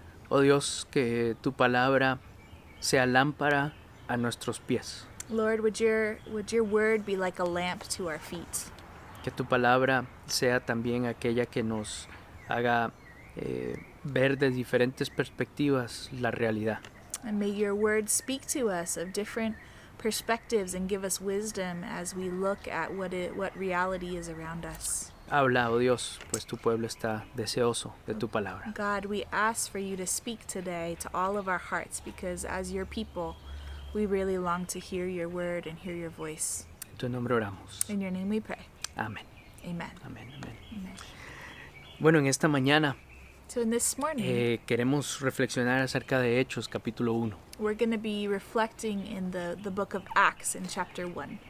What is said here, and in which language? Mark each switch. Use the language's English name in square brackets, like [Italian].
[Spanish] Oh Dios, que tu palabra sea lámpara a nuestros pies. [English] Lord, would your word be like a lamp to our feet? [Spanish] Que tu palabra sea también aquella que nos haga ver de diferentes perspectivas la realidad. [English] And may your word speak to us of different perspectives and give us wisdom as we look at what reality is around us. [Spanish] Habla, oh Dios, pues tu pueblo está deseoso de tu palabra. [English] God, we ask for you to speak today to all of our hearts, because as your people, we really long to hear your word and hear your voice. [Spanish] En tu nombre oramos. [English] In your name we pray. [Spanish] Amén. [English] Amen. [Spanish] Amén. Amén. [English] Amen. [Spanish] Bueno, en esta mañana [English] So in this morning, [Spanish] queremos reflexionar acerca de Hechos, capítulo 1. [English] we're going to be reflecting in the book of Acts in chapter 1.